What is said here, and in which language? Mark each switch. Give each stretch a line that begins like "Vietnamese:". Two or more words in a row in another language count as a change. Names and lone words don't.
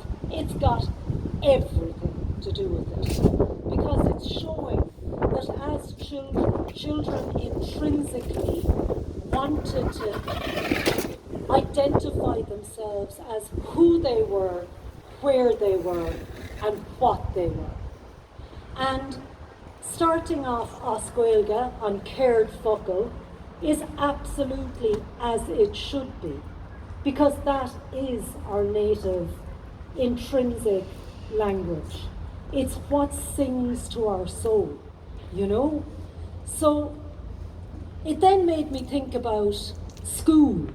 English: It's got everything to do with it, because it's showing that as children intrinsically wanted to identify themselves as who they were, where they were, and what they were. And starting off
Irish: as Gaeilge on céard focail
English: is absolutely as it should be, because that is our native intrinsic language. It's what sings to our soul, you know? So it then made me think about school.